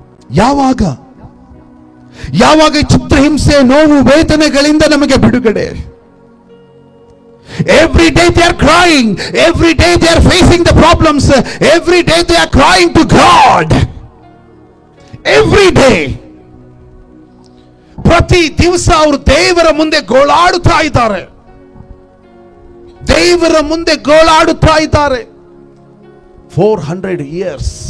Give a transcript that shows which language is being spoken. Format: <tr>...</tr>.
<kn>ಯಾವಾಗ ಯಾವಾಗ ಚಿತ್ರಹಿಂಸೆ, ನೋವು, ವೇದನೆಗಳಿಂದ ನಮಗೆ ಬಿಡುಗಡೆ?</kn> <en>Every day they are crying, every day they are facing the problems, every day they are crying to God. Every day,</en> <kn>ಪ್ರತಿ ದಿವಸ ಅವರು ದೇವರ ಮುಂದೆ ಗೋಳಾಡುತ್ತಾ ಇದ್ದಾರೆ, ದೇವರ ಮುಂದೆ ಗೋಳಾಡುತ್ತಾ ಇದ್ದಾರೆ.</kn> <en>400 years.</en>